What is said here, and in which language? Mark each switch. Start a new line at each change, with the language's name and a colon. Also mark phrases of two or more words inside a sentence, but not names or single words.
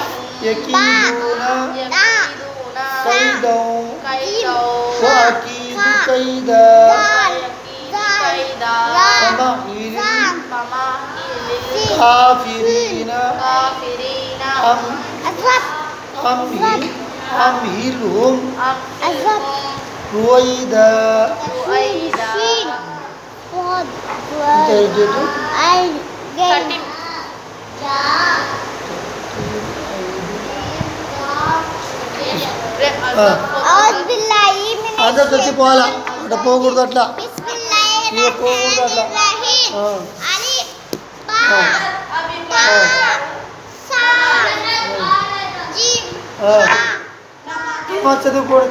Arabic: يكيدون كيدا وأكيد كيدا فمهل الكافرين أمهلهم رويدا.
Telugu: అందరు చచ్చిపోవాలా అట్లా పోకూడదు, అట్లా పోకూడదు, అట్లా చదువుకోండి.